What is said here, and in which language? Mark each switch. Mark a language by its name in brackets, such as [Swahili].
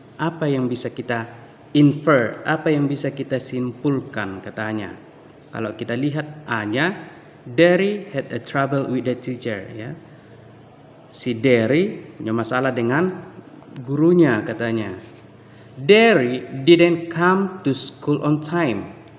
[Indonesian] Apa yang bisa kita infer, apa yang bisa kita simpulkan katanya. Kalau kita lihat A-nya, [English] Derry had a trouble with the teacher, ya. [Indonesian] Si Derry punya masalah dengan gurunya katanya. [English] Derry didn't come to school on time.